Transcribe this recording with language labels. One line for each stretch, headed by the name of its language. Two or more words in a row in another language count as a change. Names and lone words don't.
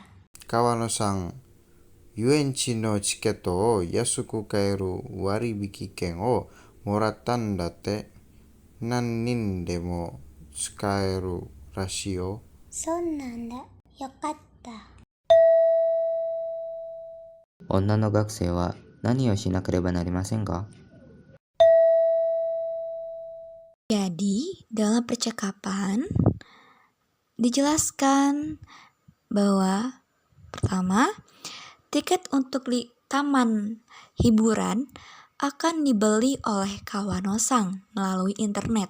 Japanese: 川野さん、遊園地のチケットを安く買える割引券をもらったんだって。何人でも使えるらしいよ。そうなんだ。よかった。女の学生は何をしなければなりませんか？
Indonesian: Jadi, dalam percakapan dijelaskan bahwa pertama, tiket untuk taman hiburan akan dibeli oleh Kawano-san melalui internet.